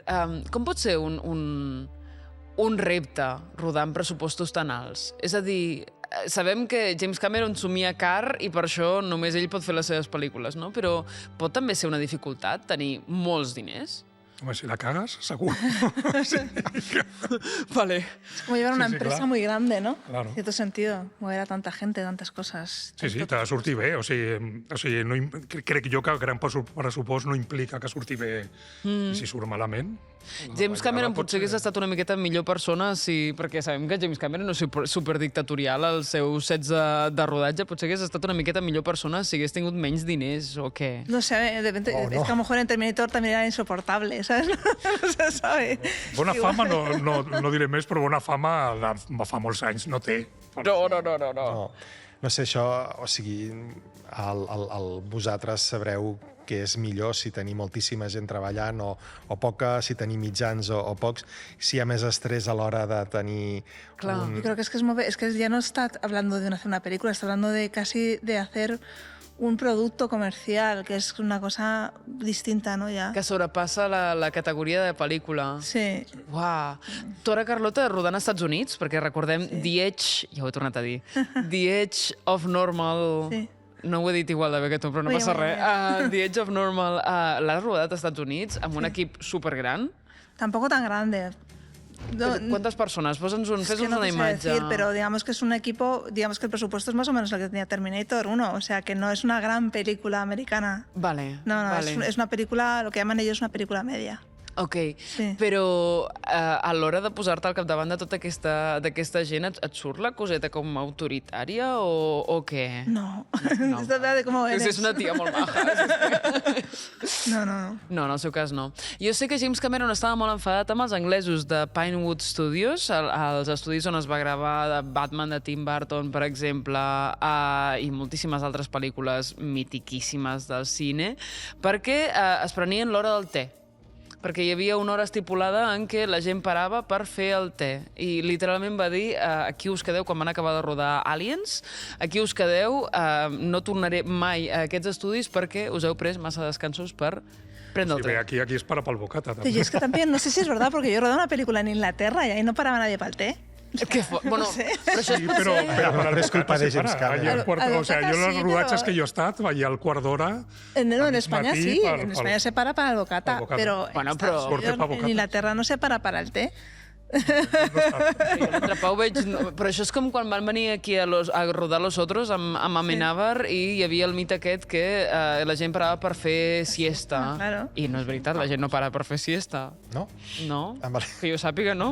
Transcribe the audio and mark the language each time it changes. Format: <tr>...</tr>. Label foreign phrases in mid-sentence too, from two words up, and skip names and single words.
<ca>Com pot ser un repte rodar amb pressupostos tan alts? És a dir, sabem que James Cameron somia car i per això només ell pot fer les seves pel·lícules, no? Però pot també ser una dificultat tenir molts diners? Home, si la cagues, segur. Vale.</ca> <es>Es como llevar una empresa claro. muy grande, ¿no? Claro. En cierto sentido, mover a tanta gente, tantas cosas.</es> <ca>Sí, t'ha de sortir bé. O sigui no, crec jo que el gran pressupost no implica que surti bé i si surt malament. James Cameron potser hagués estat una miqueta millor persona perquè sabem que James Cameron és superdictatorial als seus sets de rodatge, potser hagués estat una miqueta millor persona si hagués tingut menys diners o què?</ca> <es>No sé, de repente, es que a lo mejor en Terminator también era insoportable, ¿sabes? No se sabe.</es> <ca>Bona fama, no diré més, però bona fama fa molts anys no té. No sé, això, o sigui, vosaltres sabreu que és millor si tenir moltíssima gent treballant o poca, si tenir mitjans o pocs, si hi ha més estrès a l'hora de tenir...</ca> <es>Claro. Yo creo que es que ya no está hablando de hacer una película, está hablando de casi de hacer un producto comercial, que es una cosa distinta, ¿no? Ya.</es> <ca>Que sobrepassa la categoria de pel·lícula. Sí. Uau. Tu ara, Carlota, rodant als Estats Units, perquè recordem The Edge, ja ho he tornat a dir, The Edge of Normal... Sí. No ho he dit igual de bé que tu, però no passa res. The Edge of Normal l'has rodat als Estats Units amb un equip supergran.</ca> <es>Tampoco tan grande. ¿Cuántas personas?</es> <ca>Fes</ca> <es>que no</es> <ca>una</ca> <es>sé</es> <ca>imatge.</ca> <es>decir, pero digamos que es un equipo, digamos que el presupuesto es más o menos el que tenía Terminator 1, o sea que no es una gran película americana. Vale. No, vale. es una película, lo que llaman ellos una película media.</es> <ca>Ok, Sí. però a l'hora de posar-te al capdavant de tota d'aquesta gent et surt la coseta com autoritària o què?</ca> <es>No,</es> <ca>No.</ca> <es>es de cómo eres.</es> <ca>És una tia molt maja. No. No, en el seu cas no. Jo sé que James Cameron estava molt enfadat amb els anglesos de Pinewood Studios, els estudis on es va gravar de Batman de Tim Burton, per exemple, i moltíssimes altres pel·lícules mitiquíssimes del cine, perquè es prenien l'hora del te. Perquè hi havia una hora estipulada en què la gent parava per fer el te. I literalment va dir, aquí us quedeu quan van acabar de rodar Aliens, aquí us quedeu, no tornaré mai a aquests estudis perquè us heu pres massa descansos per prendre el Sí, te.</ca> <es>aquí es para pa'l bocata, Pero</es> <ca>també.</ca> <es>yo es que también, no sé si es verdad, porque yo he rodado una película en Inglaterra y ahí no paraba nadie para el té. Bueno, sé.</es> <ca>però això Sí, però Però és culpa de James Cameron.</ca> <es>O sea, yo los</es> <ca>Sí, rodatges però-</ca> <es>que yo</es> <ca>he estat, veia al quart d'hora...</ca> <es>No, en</es> <ca>mig</ca> <es>España</es> <ca>matí</ca> <es>sí,</es> <ca>per-</ca> <es>en</es> <ca>per-</ca> <es>España se para para el bocata,</es> <ca>Pel bocata.</ca> <es>pero, Bueno, en</es> <ca>però-</ca> <es>Estados Porque Unidos, pa en bocata. Inglaterra no se para el té.</es> <ca>l'altre Pau veig... Però això és com quan van venir aquí a rodar Los Otros amb Amenábar i hi havia el mite aquest que la gent parava per fer siesta.</ca> <es>Claro.</es> <ca>I no és veritat, la gent no para per fer siesta. No? No? Amb el- Que jo sàpiga, no?</ca>